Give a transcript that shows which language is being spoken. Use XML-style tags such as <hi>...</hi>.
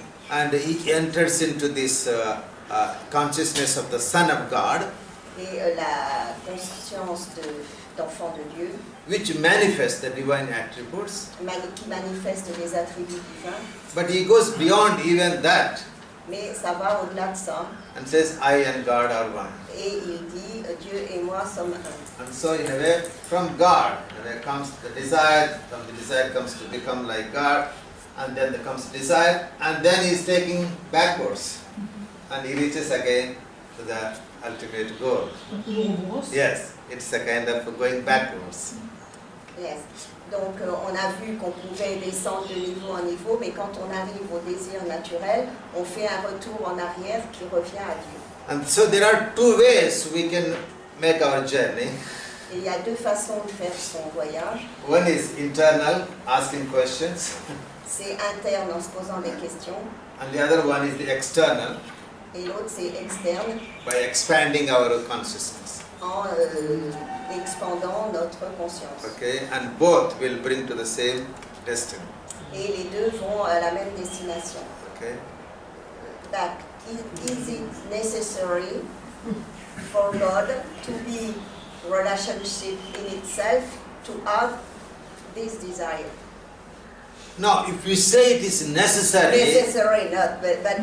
<en>And he enters into this consciousness of the Son of God,</en> <fr>Et la conscience d'enfant de Dieu,</fr> <en>which manifests the divine attributes.</en> <fr>qui manifeste les attributs divins,</fr> <en>But he goes beyond even that</en> <fr>mais ça va au-delà de ça.</fr> <en>and says, I and God are one.</en> <fr>Et il dit, Dieu et moi sommes un.</fr> <en>And so in a way, from God, there comes the desire, from the desire comes to become like God, and then there comes desire, and then he is taking backwards, and he reaches again to the ultimate goal. Yes, it's a kind of going backwards. Yes.</en> <fr>Donc on a vu qu'on pouvait descendre de niveau en niveau, mais quand on arrive au désir naturel, on fait un retour en arrière qui revient à Dieu.</fr> <en>And so there are two ways we can make our journey.</en> <fr>Et il y a deux façons de faire son voyage.</fr> <en>One is internal, asking questions,</en> <fr>C'est interne en se posant des questions,</fr> <en>and the other one is the external,</en> <fr>et l'autre c'est externe</fr> <en>by expanding our consciousness.</en> <fr>en expandant notre conscience.</fr> <en>Okay, and both will bring to the same destiny.</en> <fr>Et les deux vont à la même destination.</fr> <en>Okay, That is it necessary for God to be relationship in itself to have this desire? now if we say it is necessary, Necessary, not, but</en>